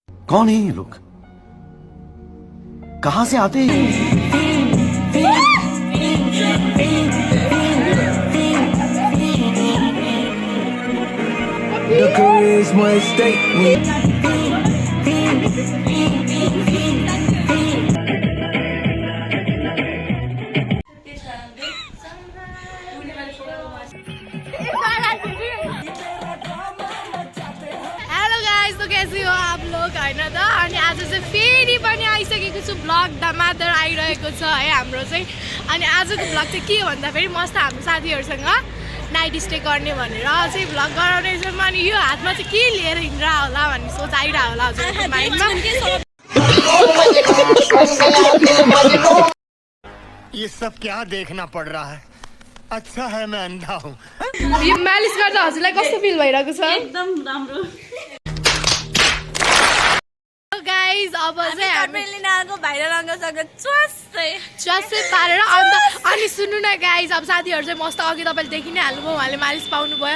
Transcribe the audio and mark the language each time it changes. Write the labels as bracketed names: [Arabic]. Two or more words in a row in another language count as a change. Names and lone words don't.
[Hindi] कौन है ये लोग? कहां से आते हैं? [English] The charisma is statement. hello guys, [Hindi] तो कैसे हो आप लोग [Nepali] हैन त? अनि आज चाहिँ फेरि पनि आइसकेको छु, ब्लग धमाधर आइरहेको छ है हाम्रो चाहिँ। अनि आजको ब्लग चाहिँ के भन्दा फेरि मस्त हाम्रो साथीहरुसँग नाइट स्टे गर्ने भनेर चाहिँ ब्लग गराउने छौँ। अनि यो हातमा चाहिँ के लिएर हिँड्रा होला भन्ने सोच आइरा होला हजुरको माइन्डमा। [Hindi] ये सब क्या देखना पड़ रहा है? अच्छा है मैं अंधा हूँ। [Nepali] यो मालिस गर्दा हजुरलाई कस्तो फिल भइरहेको छ? एकदम राम्रो। गाइस अब चाहिँ हामीले नाको भाइरल अङ्गसँग च्वासै पारेर अनि सुन्नु न गाइस, अब साथीहरु चाहिँ मस्त अघि तपाईले देखि नै हाल्नुभयो, उहाँले मालिस पाउनु भयो।